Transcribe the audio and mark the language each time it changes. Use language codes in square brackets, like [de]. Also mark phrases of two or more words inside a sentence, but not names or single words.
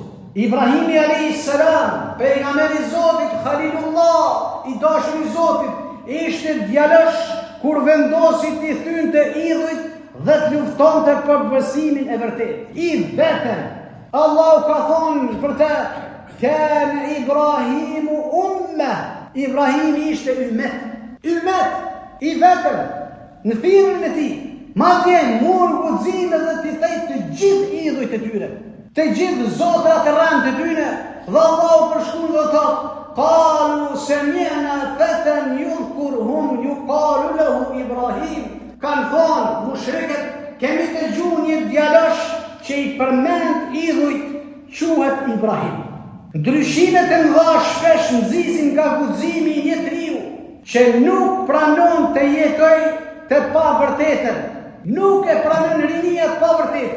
[sq] Ibrahimi [ar] عليه السلام, [sq] pejgamberi i Zotit, Khalilullah, i dashur i Zotit, ishte djalosh kur vendosi t'i thynte idhujt dhe të luftonte për besimin e vërtet. I vetëm. Allahu ka thonë për të: [ar] كان إبراهيم أمة. [sq] Ibrahimi ishte ummet. Ummet, i vetëm, në thirrjen e tij. Madje mor guxime dhe t'i thej të gjithë idhujt e tyre, të gjithë zotrat e rënd të tyre, dhe Allahu përshkruan dhe thotë: [ar] قالوا سمعنا فتى يذكرهم يقال له إبراهيم. [sq] Kanë thonë mushrikët: kemi dëgjuar një djalosh që i përmend idhujt, quhet Ibrahim. Ndryshimet e mëdha shpesh nxisin nga guximi i një njeriu që nuk pranon të jetoj të pavërtetën, nuk e pranon rinia të pavërtetën.